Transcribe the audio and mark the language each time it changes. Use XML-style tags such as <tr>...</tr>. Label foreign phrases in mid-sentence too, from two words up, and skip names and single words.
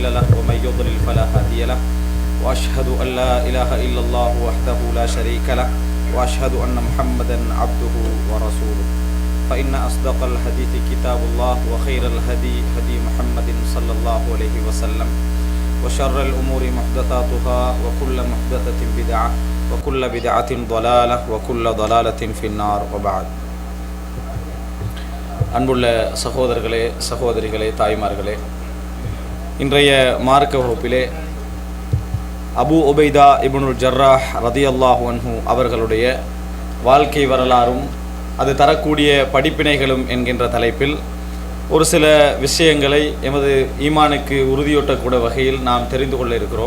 <ar>له ومن يضلل فلا هادي له وأشهد أن لا إله إلا الله وحده لا شريك له وأشهد أن محمدا عبده ورسوله فإن أصدق الحديث كتاب الله وخير الهدي هدي محمد صلى الله عليه وسلم وشر الأمور محدثاتها وكل محدثة بدعة وكل بدعة ضلالة وكل ضلالة في النار وبعد.</ar> <ta>அன்புள்ள சகோதரர்களே, சகோதரிகளே, தாய்மார்களே, இன்றைய மார்க்க வகுப்பிலே அபு உபைதா இப்னுல் ஜர்ராஹ்</ta> <ar>رضي الله عنه</ar> <ta>அவர்களுடைய வாழ்க்கை வரலாறும் அது தரக்கூடிய படிப்பினைகளும் என்கின்ற தலைப்பில் ஒரு சில விஷயங்களை எமது ஈமானுக்கு உறுதியூட்டக்கூடிய வகையில் நாம் தெரிந்து கொள்ள இருக்கிறோம்.</ta>